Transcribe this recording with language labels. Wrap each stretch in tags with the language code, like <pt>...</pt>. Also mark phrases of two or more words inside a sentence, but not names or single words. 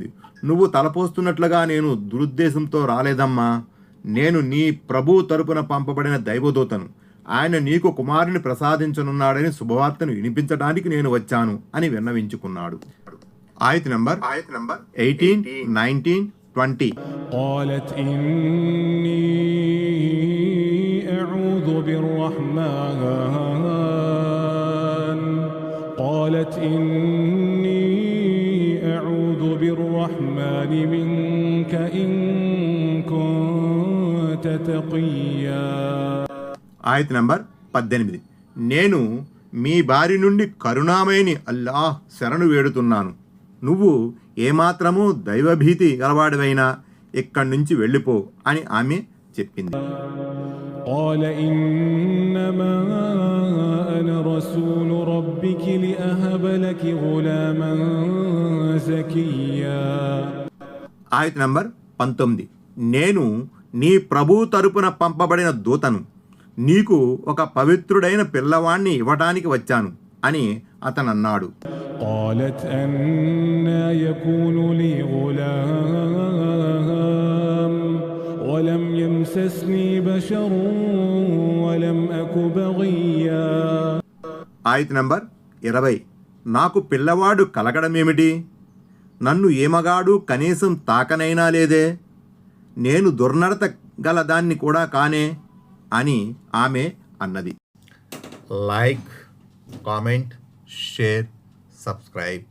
<te>నువ్వు తలపోస్తున్నట్లుగా నేను దురుద్దేశంతో రాలేదమ్మా. నేను నీ ప్రభు తరపున పంపబడిన దైవదూతను. ఆయన నీకు కుమారుని ప్రసాదించనున్నాడని శుభవార్తను వినిపించడానికి నేను వచ్చాను అని విన్నవించుకున్నాడు. ఆయత్ నంబర్ 18, 19, 20.</te> <ar>قالت إني أعوذ بالرحمن منك إن كنت تقيا.</ar> <te>ఆయత్ నంబర్ 18. నేను మీ బారి నుండి కరుణామయిని అల్లాహ్ శరణు వేడుతున్నాను. నువ్వు ఏమాత్రమూ దైవభీతి గలవాడివైనా ఇక్కడి నుంచి వెళ్ళిపో అని ఆమె చెప్పింది.</te> <ar>قال إنما أنا رسول ربك لأهب لك غلاما زكيا.</ar> <te>ఆయత్ నంబర్ 19. నేను నీ ప్రభు తరపున పంపబడిన దూతను. నీకు ఒక పవిత్రుడైన పిల్లవాణ్ణి ఇవ్వడానికి వచ్చాను అని అతను అన్నాడు.</te> <ar>قالت أنى يكون لي غلام ولم يمسسني بشر ولم أك بغيا.</ar> <te>ఆయత్ నంబర్ 20. నాకు పిల్లవాడు కలగడమేమిటి? నన్ను ఏమగాడు కనీసం తాకనైనా లేదే. నేను దుర్నడత గలదాన్ని కూడా కానే అని ఆమె అన్నది.</te> <en>Like, comment, share, subscribe.</en>